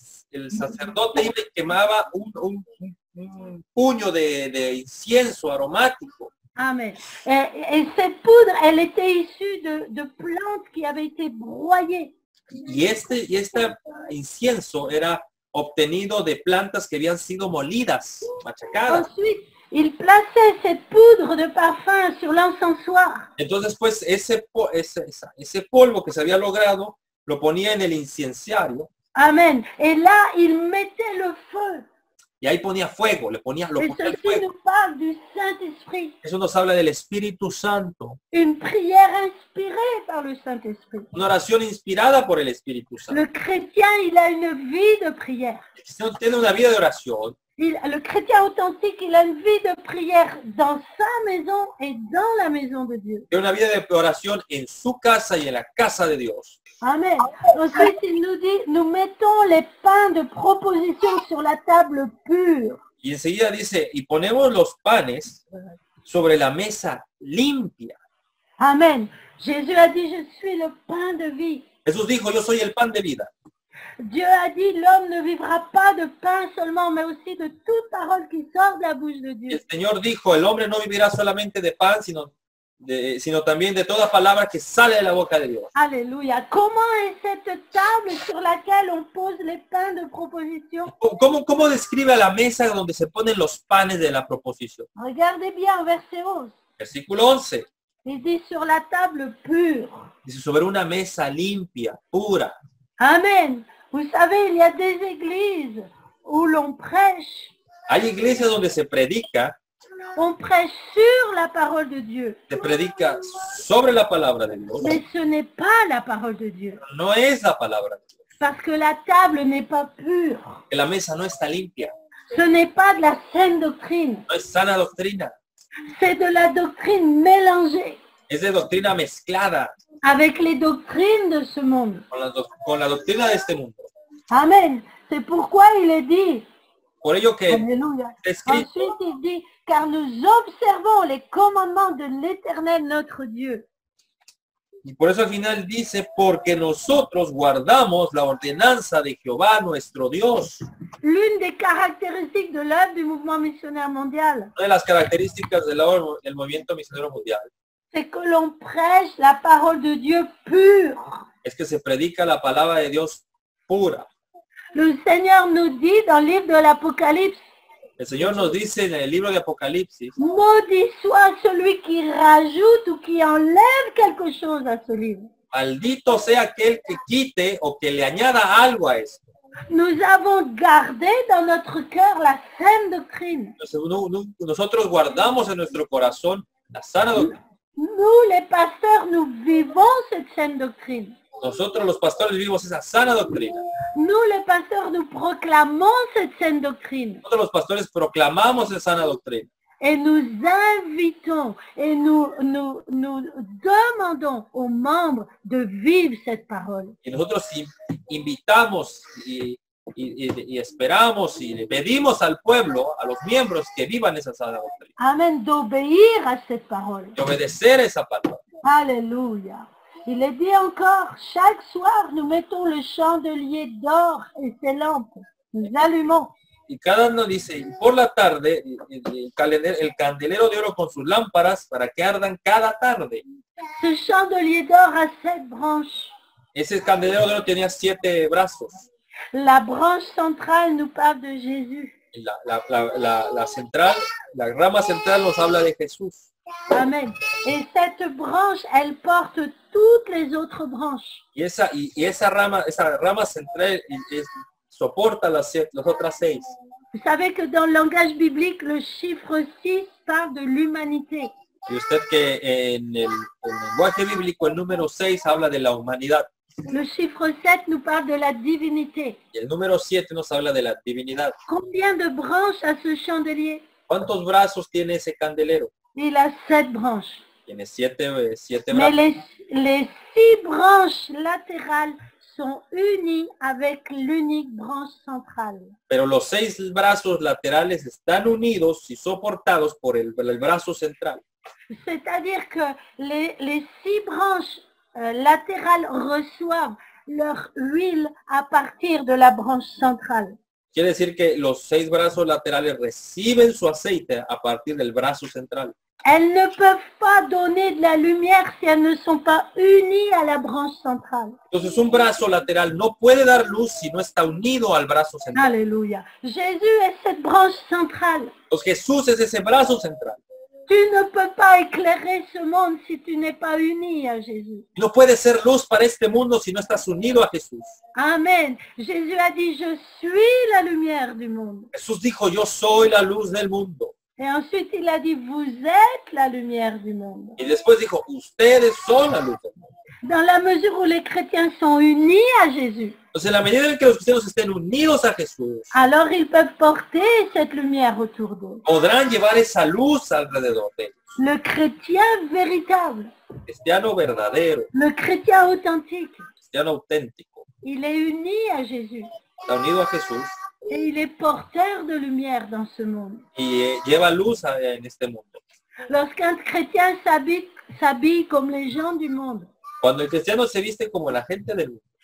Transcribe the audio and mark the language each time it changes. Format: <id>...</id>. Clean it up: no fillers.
<es>El sacerdote iba y quemaba un puño de incienso aromático. Amen.</es> <fr>Et cette poudre, elle était issue de plantes qui avaient été broyées.</fr> <es>Y este incienso era obtenido de plantas que habían sido molidas, machacadas.</es> <fr>Ensuite, il plaçait cette poudre de parfum sur l'encensoir.</fr> <es>Entonces, pues, ese polvo que se había logrado, lo ponía en el inciensario.</es> <fr>Amen. Et là, il mettait le feu.</fr> <es>Y ahí ponía fuego, lo ponía</es> <fr>Et</fr> <es>el</es> <fr>ceci</fr> <es>fuego.</es> <fr>nous parle du Saint-Esprit.</fr> <es>Eso nos habla del Espíritu Santo.</es> <fr>Une prière inspirée par le Saint-Esprit.</fr> <es>Una oración inspirada por el Espíritu Santo.</es> <fr>Le chrétien, il a une vie de prière.</fr> <es>El cristiano tiene una vida de oración.</es> <fr>Le chrétien authentique, il a une vie de prière dans sa maison et dans la maison de Dieu.</fr> <es>Tiene una vida de oración en su casa y en la casa de Dios. Amen.</es> <fr>Ensuite, il nous dit, nous mettons les pains de proposition sur la table pure.</fr> <es>Y enseguida dice, y ponemos los panes sobre la mesa limpia. Amen.</es> <fr>Jésus a dit, je suis le pain de vie.</fr> <es>Jesús dijo, yo soy el pan de vida.</es> <fr>Dieu a dit, l'homme ne vivra pas de pain seulement, mais aussi de toute parole qui sort de la bouche de Dieu.</fr> <es>El Señor dijo, el hombre no vivirá solamente de pan, sino también de toda palabra que sale de la boca de Dios. Alléluia.</es> <fr>Comment est cette table sur laquelle on pose les pains de proposition?</fr> <es>¿Cómo describe a la mesa donde se ponen los panes de la proposición?</es> <fr>Regardez bien, verset 11.</fr> <es>Versículo 11.</es> <fr>Il dit sur la table pure.</fr> <es>Dice, sobre una mesa limpia, pura. Amen.</es> <fr>Vous savez, il y a des églises où l'on prêche.</fr> <es>Hay iglesias donde se predica</es> <fr>sur la parole de Dieu.</fr> <es>Se predica sobre la palabra de Dios.</es> <fr>Mais ce n'est pas la parole de Dieu.</fr> <es>No es la palabra de Dios.</es> <fr>Parce que la table n'est pas pure.</fr> <es>Que la mesa no está limpia.</es> <fr>Ce n'est pas de la saine doctrine.</fr> <es>No es sana doctrina.</es> <fr>C'est de la doctrine mélangée</fr> <es>Es de doctrina mezclada</es> <fr>avec les doctrines de ce monde.</fr> <es>con la doctrina de este mundo. Amen.</es> <fr>C'est pourquoi il est dit,</fr> <es>Por ello que alléluia. está escrito,</es> <fr>Ensuite, il dit, car nous observons les commandements de l'Éternel notre Dieu.</fr> <es>y por eso al final dice, porque nosotros guardamos la ordenanza de Jehová nuestro Dios.</es> <fr>L'une des caractéristiques de l'œuvre du mouvement missionnaire mondial,</fr> <es>Una de las características del movimiento misionero mundial</es> <fr>c'est que l'on prêche la parole de Dieu pure.</fr> <es>es que se predica la palabra de Dios pura.</es> <fr>Le Seigneur nous dit dans le livre de l'Apocalypse,</fr> <es>El Señor nos dice en el libro de Apocalipsis,</es> <fr>maudit soit celui qui rajoute ou qui enlève quelque chose à ce livre.</fr> <es>maldito sea aquel que quite o que le añada algo a esto.</es> <fr>Nous avons gardé dans notre cœur la saine doctrine.</fr> <es>Nosotros guardamos en nuestro corazón la sana doctrina.</es> <fr>Nous, les pasteurs, nous vivons cette saine doctrine.</fr> <es>Nosotros los pastores vivimos esa sana doctrina.</es> <fr>Nous, les pasteurs, nous proclamons cette saine doctrine.</fr> <es>Nosotros los pastores proclamamos esa sana doctrina.</es> <fr>Et nous invitons et nous demandons aux membres de vivre cette parole.</fr> <es>Y nosotros invitamos y esperamos y le pedimos al pueblo, a los miembros, que vivan esa sana doctrina.</es> <fr>Amen, d'obéir à cette parole.</fr> <es>De obedecer esa palabra. Alléluia.</es> <fr>Il est dit encore, chaque soir, nous mettons le chandelier d'or et ses lampes. Nous allumons.</fr> <es>Y cada uno dice, y por la tarde, el candelero de oro con sus lámparas para que ardan cada tarde.</es> <fr>Ce chandelier d'or a 7 branches.</fr> <es>Ese candelero de oro tenía 7 brazos.</es> <fr>La branche centrale nous parle de Jésus.</fr> <es>La central, la rama central nos habla de Jesús. Amen.</es> <fr>Et cette branche, elle porte toutes les autres branches.</fr> <es>Y esa rama central soporta las otras 6.</es> <fr>Vous savez que dans le langage biblique, le chiffre 6 parle de l'humanité.</fr> <es>Y usted que en el lenguaje bíblico el número 6 habla de la humanidad.</es> <fr>Le chiffre 7 nous parle de la divinité.</fr> <es>Y el número 7 nos habla de la divinidad.</es> <fr>Combien de branches a ce chandelier?</fr> <es>¿Cuántos brazos tiene ese candelero?</es> <fr>Il a 7 branches.</fr> <es>Tiene 7</es> <fr>Mais</fr> <es>brazos.</es> <fr>les 6 branches latérales sont unies avec l'unique branche centrale.</fr> <es>Pero los 6 brazos laterales están unidos y soportados por el brazo central.</es> <fr>C'est-à-dire que les 6 branches latérales reçoivent leur huile à partir de la branche centrale.</fr> <es>Quiere decir que los 6 brazos laterales reciben su aceite a partir del brazo central.</es> <fr>Elles ne peuvent pas donner de la lumière si elles ne sont pas unies à la branche centrale.</fr> <es>Entonces un brazo lateral no puede dar luz si no está unido al brazo central. Alléluia.</es> <fr>Jésus est cette branche centrale.</fr> <es>Entonces Jesús es ese brazo central.</es> <fr>Tu ne peux pas éclairer ce monde si tu n'es pas uni à Jésus.</fr> <es>No puede ser luz para este mundo si no estás unido a Jesús. Amen.</es> <fr>Jésus a dit, je suis la lumière du monde.</fr> <es>Jesús dijo, yo soy la luz del mundo.</es> <fr>Et ensuite, il a dit, vous êtes la lumière du monde.</fr> <es>Y después dijo, ustedes son la luz del mundo.</es> <fr>Dans la mesure où les chrétiens sont unis à Jésus,</fr> <es>Entonces, en la medida en que los cristianos estén unidos a Jesús,</es> <fr>alors ils peuvent porter cette lumière autour d'eux.</fr> <es>podrán llevar esa luz alrededor de ellos.</es> <fr>Le chrétien véritable,</fr> <es>Cristiano verdadero,</es> <fr>le chrétien authentique,</fr> <es>cristiano auténtico,</es> <fr>il est uni à Jésus</fr> <es>está unido a Jesús</es> <fr>et il est porteur de lumière dans ce monde.</fr> <es>y lleva luz en este mundo.</es> <fr>Lorsqu'un chrétien s'habille comme les gens du monde,</fr> <es>Cuando el cristiano se viste como la gente del mundo,</es>